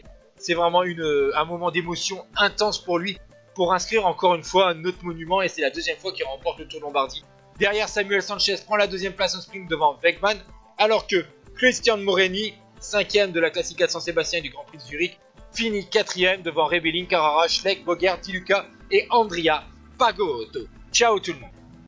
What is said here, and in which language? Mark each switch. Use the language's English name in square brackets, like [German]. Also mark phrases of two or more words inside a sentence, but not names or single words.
[French] C'est vraiment un moment d'émotion intense pour lui, pour inscrire encore une fois un autre monument, et c'est la deuxième fois qu'il remporte le Tour de Lombardie. Derrière, Samuel Sanchez prend la deuxième place au sprint devant Wegman, alors que Christian Morini, 5e de la Classica de San Sébastien du Grand Prix de Zurich, finit 4e devant Rebellin, Carrara, Schleck, Bogert, Di Luca et Andrea Pagotto. Ciao tout le monde.